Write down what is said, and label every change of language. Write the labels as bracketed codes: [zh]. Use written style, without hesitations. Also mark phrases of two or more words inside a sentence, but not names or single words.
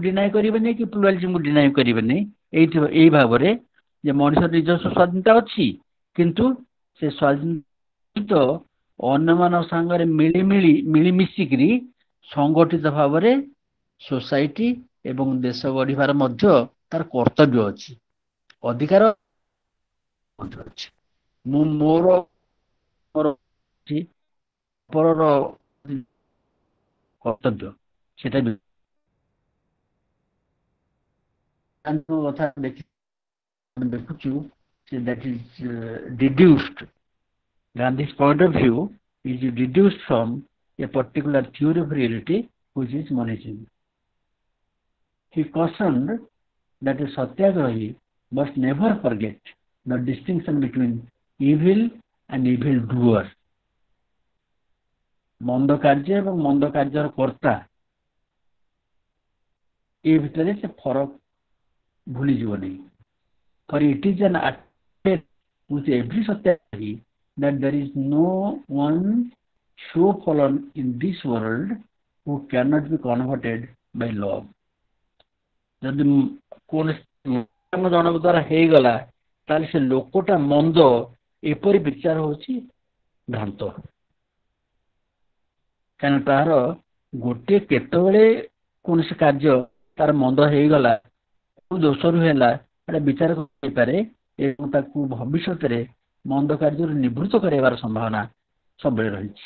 [or] ଡିନାଇ କରିବେନି କି ପ୍ଲୁରାଲିଜିମକୁ ଡିନାଇ କରିବେନି ଏଇ ଭାବରେ ଯେ ମଣିଷର ନିଜସ୍ୱ ସ୍ୱାଧୀନତା ଅଛି କିନ୍ତୁ ସେ ସ୍ୱାଧୀନତା ଅନ୍ୟମାନଙ୍କ ସାଙ୍ଗରେ ମିଳିମିଶିକିରି ସଂଗଠିତ ଭାବରେ ସୋସାଇଟି ଏବଂ ଦେଶ ଗଢିବାର ମଧ୍ୟ ତାର କର୍ତ୍ତବ୍ୟ ଅଛି, ଅଧିକାର ଅଛି। ମୁଁ ମୋର ପରର କର୍ତ୍ତବ୍ୟ ସେଟା କଥା ଦେଖୁଛୁ [en] that is deduced. Gandhi's point of view is deduced from a particular theory of reality, which is monism. He cautioned that a satyagrahi must never forget the distinction between evil and evil doer. [or] ମନ୍ଦ କାର୍ଯ୍ୟ ଏବଂ ମନ୍ଦ କାର୍ଯ୍ୟର କର୍ତ୍ତା ଏ ଭିତରେ ସେ ଫରକ ଭୁଲିଯିବନି। [en] For it is an attempt with every satyagrahi that there is no one so fallen in this world who cannot be converted by love. [or] ଯଦି କୌଣସି କାମ ଜଣଙ୍କ ଦ୍ୱାରା ହେଇଗଲା ତାହେଲେ ସେ ଲୋକଟା ମନ୍ଦ ଏପରି ବିଚାର ହଉଛି ଭ୍ରାନ୍ତ। କାରଣ ତାହାର ଗୋଟିଏ କେତେବେଳେ କୌଣସି କାର୍ଯ୍ୟ ତାର ମନ୍ଦ ହେଇଗଲା, ଦୋଷରୁ ହେଲା, ଏଟା ବିଚାର କରିପାରେ ଏବଂ ତାକୁ ଭବିଷ୍ୟତରେ ମନ୍ଦ କାର୍ଯ୍ୟରୁ ନିବୃତ୍ତ କରାଇବାର ସମ୍ଭାବନା ସବୁବେଳେ ରହିଛି।